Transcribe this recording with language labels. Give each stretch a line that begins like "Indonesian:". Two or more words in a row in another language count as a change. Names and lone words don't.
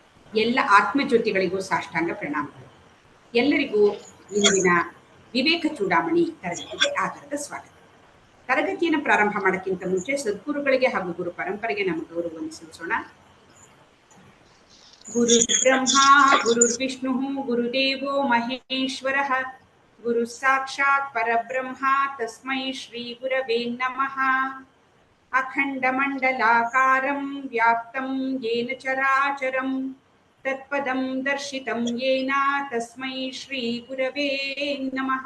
Kannada: ಎಲ್ಲ ಆತ್ಮಜ್ಯೋತಿಗಳಿಗೂ ಸಾಷ್ಟಾಂಗ ಪ್ರಣಾಮಗಳು. ಎಲ್ಲರಿಗೂ ಇಂದಿನ ವಿವೇಕ ಚೂಡಾಮಣಿ ತರಗತಿಗೆ ಆಧಾರದ ಸ್ವಾಗತ. ತರಗತಿಯನ್ನು ಪ್ರಾರಂಭ ಮಾಡೋಕ್ಕಿಂತ ಮುಂಚೆ ಸದ್ಗುರುಗಳಿಗೆ ಹಾಗೂ ಗುರು ಪರಂಪರೆಗೆ ನಮ್ಮ ಗೌರವವನ್ನು ಸಲ್ಲಿಸೋಣ.
Sanskrit: ಗುರು ಬ್ರಹ್ಮ ಗುರುರ್ವಿಷ್ಣು ಗುರುದೇವೋ ಮಹೇಶ್ವರಃ ಗುರು ಸಾಕ್ಷಾತ್ ಪರಬ್ರಹ್ಮ ತಸ್ಮೈ ಶ್ರೀ ಗುರವೇ ನಮಃ. ಅಖಂಡಮಂಡಲಾಕಾರಂ ವ್ಯಾಪ್ತಂ ಯೇನ ಚರಾಚರಂ ತತ್ಪದಂ ದರ್ಶಿತಂ ಯೇನ ತಸ್ಮೈ ಶ್ರೀ ಗುರವೇ ನಮಃ.